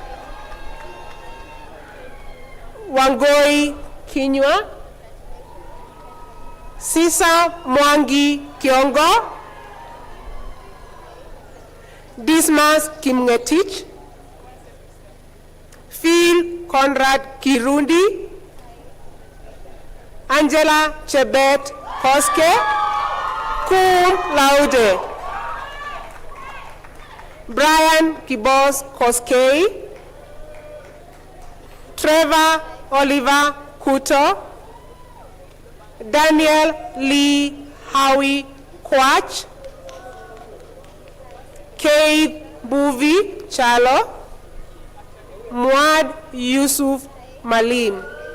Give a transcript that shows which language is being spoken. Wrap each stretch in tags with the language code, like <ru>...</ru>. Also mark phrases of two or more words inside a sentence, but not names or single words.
<en>Wangoi Kinywa, Sisa Mwangi Kiongo, Dismas Kimngetich, Phil Conrad Kirundi, Angela Chebet Koske,</en> <la>cum laude,</la> <en>Brian Kibos Koskei, Trevor Oliver Kuto, Daniel Lee Howie Kwach, Keith Buvi Chalo, Muad Yusuf Malim.</en>